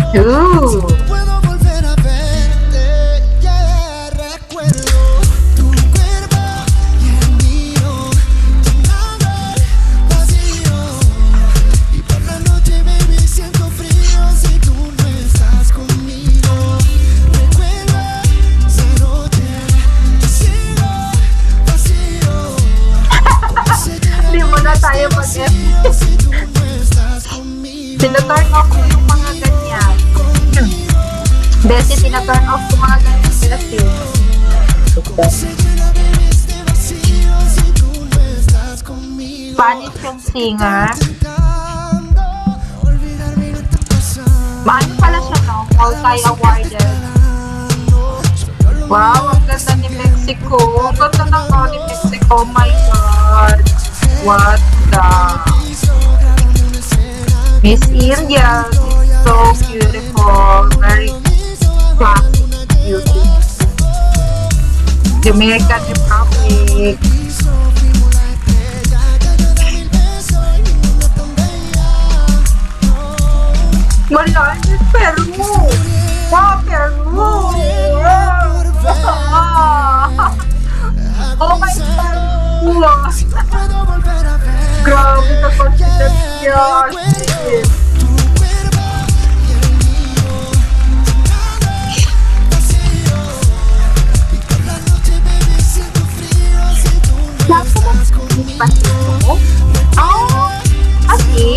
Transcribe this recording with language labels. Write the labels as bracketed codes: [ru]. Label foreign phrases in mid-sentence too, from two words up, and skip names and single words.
[es] No puedo volver a verte, ya recuerdo tu cuerpo y el mío, llenando el vacío. Y por la noche, baby, siento frío si tú no estás conmigo. Recuerdo esa noche, sigo vacío. [tl] Hindi mo na tayo mag-FB. [es] Si tú no estás conmigo. [tl] Tinaturn off ko yung mga ganyan. Bessie, tinaturn off ko mga ganyan. Bessie. Spanish yung singer. Maano pala siya, no? Multi-awarded. Wow, ang ganda ni Mexico. Ang ganda ng ni Mexico. [en] Oh my God. What the... Miss India is so beautiful. Very classic beauty. Dominican Republic. Wala, it's Peru. Wow, Peru. Oh my God. [tl] Grabe ka consistency. [en] Oh, okay.